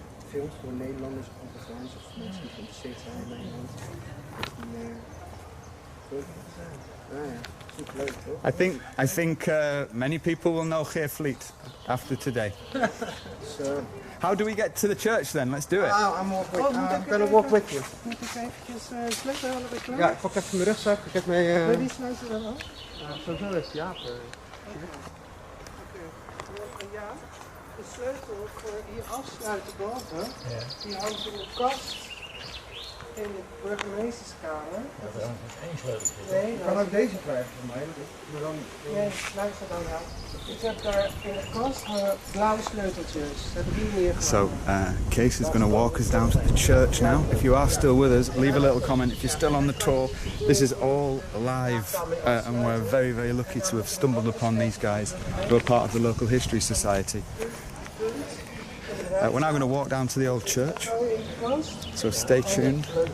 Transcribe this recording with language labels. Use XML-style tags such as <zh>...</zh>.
<nl>Films voor Nederlanders of Afrikaans of mensen die geïnteresseerd zijn in Nederland. Superleuk, toch?</nl> <en>I think many people will know Geervliet after today. So, how do we get to the church then? Let's do it. I'm gonna walk with you.</en> <nl>Moet ik eventjes sleutel halen bij klaar? Ja, ik pak even mijn rugzak. Ik heb mee. Wil je die sleutel dan ook? Sowieso is ja. Ja, de sleutel voor hier afsluiten boven, die hangt in de kast in de burgemeesterskamer. Dat is één sleutel. Nee, Ik kan ook deze krijgen van mij. nee, luister dan wel. Ik heb daar in de kast hangen blauwe sleuteltjes. Dat heb ik hier neergelegd.</nl> <en>So, Case is going to walk us down to the church now. If you are still with us, leave a little comment. If you're still on the tour, this is all live and we're very, very lucky to have stumbled upon these guys who are part of the local history society. We're now going to walk down to the old church, so stay tuned.</en>